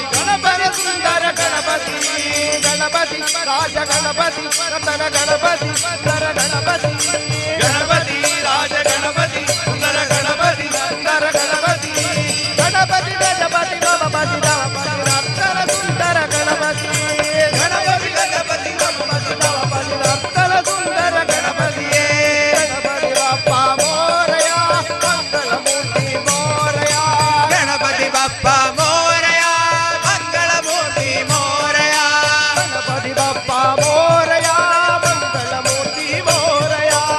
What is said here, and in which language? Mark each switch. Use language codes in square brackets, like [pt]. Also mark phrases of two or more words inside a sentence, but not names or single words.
[kn] ಗಣಪತಿ ಸುಂದರ ಗಣಪತಿ ಗಣಪತಿ ರಾಜ ಗಣಪತಿ ರತನ ಗಣಪತಿ ವಂದರ ಗಣಪತಿ ಗಣಪತಿ ರಾಜ ಗಣಪತಿ ಸುಂದರ ಗಣಪತಿ ಸುಂದರ ಗಣಪತಿ ಗಣಪತಿ ಗಜಪತಿ ಮಮಪತಿ ನವಪತಿ ನರ್ತನ ಸುಂದರ ಗಣಪತಿ ಗಣಪತಿ ಗಜಪತಿ ನವಪತಿ ನವಪತಿ ನರ್ತನ ಸುಂದರ ಗಣಪತಿಯೇ [mr] गणपती बाप्पा मोरया मंगल मूर्ती मोरया गणपती बाप्पा मोरया मंगल मूर्ती मोरया गणपती बाप्पा मोरया मंगल मूर्ती मोरया